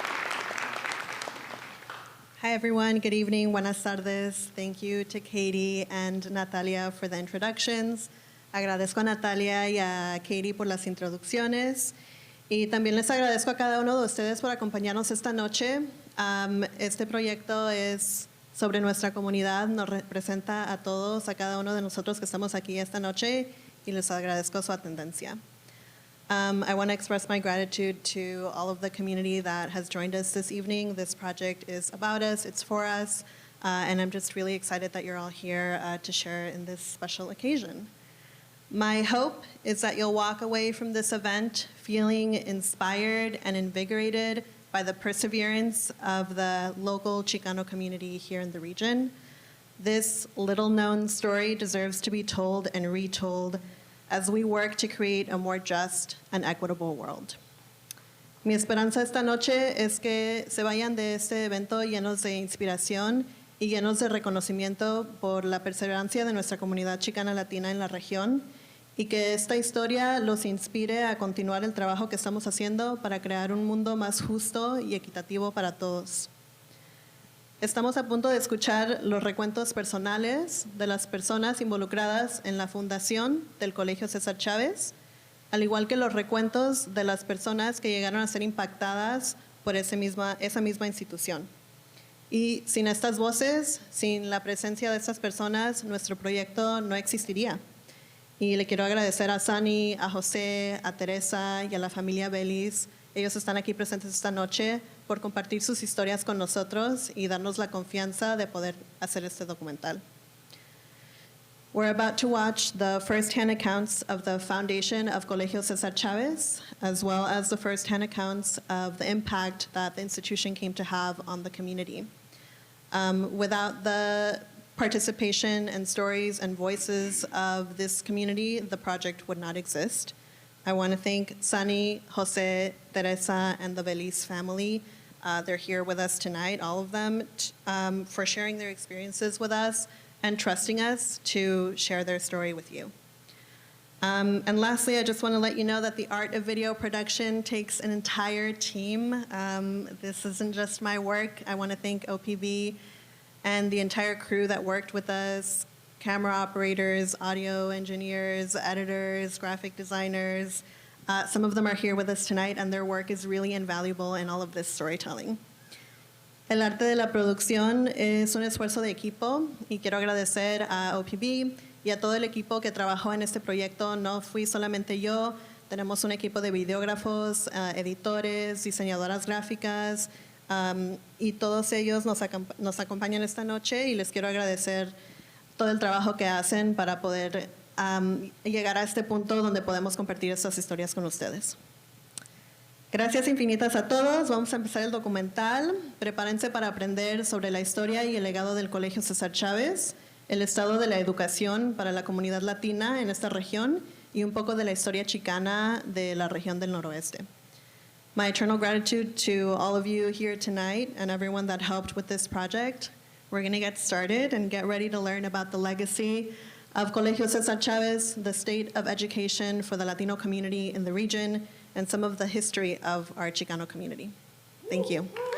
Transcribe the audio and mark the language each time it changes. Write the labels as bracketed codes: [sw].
[en] Hi everyone, good evening, [es] buenas tardes. [en] Thank you to Katie and Natalia for the introductions. [es] Agradezco a Natalia y a Katie por las introducciones. Y también les agradezco a cada uno de ustedes por acompañarnos esta noche. Este proyecto es sobre nuestra comunidad, nos representa a todos, a cada uno de nosotros que estamos aquí esta noche, y les agradezco su atendencia. [en] I want to express my gratitude to all of the community that has joined us this evening. This project is about us, it's for us, and I'm just really excited that you're all here to share in this special occasion. My hope is that you'll walk away from this event feeling inspired and invigorated by the perseverance of the local Chicano community here in the region. This little-known story deserves to be told and retold as we work to create a more just and equitable world. [es] Mi esperanza esta noche es que se vayan de este evento llenos de inspiración y llenos de reconocimiento por la perseverancia de nuestra comunidad chicana latina en la región, y que esta historia los inspire a continuar el trabajo que estamos haciendo para crear un mundo más justo y equitativo para todos. Estamos a punto de escuchar los recuentos personales de las personas involucradas en la fundación del Colegio César Chávez, al igual que los recuentos de las personas que llegaron a ser impactadas por esa misma institución. Y sin estas voces, sin la presencia de estas personas, nuestro proyecto no existiría. Y le quiero agradecer a Sonny, a José, a Teresa y a la familia Veliz. Ellos están aquí presentes esta noche por compartir sus historias con nosotros y darnos la confianza de poder hacer este documental. [en] We're about to watch the first-hand accounts of the foundation of Colegio César Chávez, as well as the first-hand accounts of the impact that the institution came to have on the community. Without the participation and stories and voices of this community, the project would not exist. I want to thank Sonny, José, Teresa, and the Veliz family. They're here with us tonight, all of them, for sharing their experiences with us and trusting us to share their story with you. And lastly, I just want to let you know that the art of video production takes an entire team. This isn't just my work. I want to thank OPB and the entire crew that worked with us, camera operators, audio engineers, editors, graphic designers. Some of them are here with us tonight, and their work is really invaluable in all of this storytelling. [es] El arte de la producción es un esfuerzo de equipo, y quiero agradecer a OPB y a todo el equipo que trabajó en este proyecto. No fui solamente yo, tenemos un equipo de videógrafos, editores, diseñadoras gráficas, y todos ellos nos acompañan esta noche, y les quiero agradecer todo el trabajo que hacen para poder llegar a este punto donde podemos compartir estas historias con ustedes. Gracias infinitas a todos. Vamos a empezar el documental. Prepárense para aprender sobre la historia y el legado del Colegio César Chávez, el estado de la educación para la comunidad latina en esta región y un poco de la historia chicana de la región del noroeste. [en] My eternal gratitude to all of you here tonight and everyone that helped with this project. We're going to get started and get ready to learn about the legacy of Colegio César Chávez, the state of education for the Latino community in the region, and some of the history of our Chicano community. Thank you.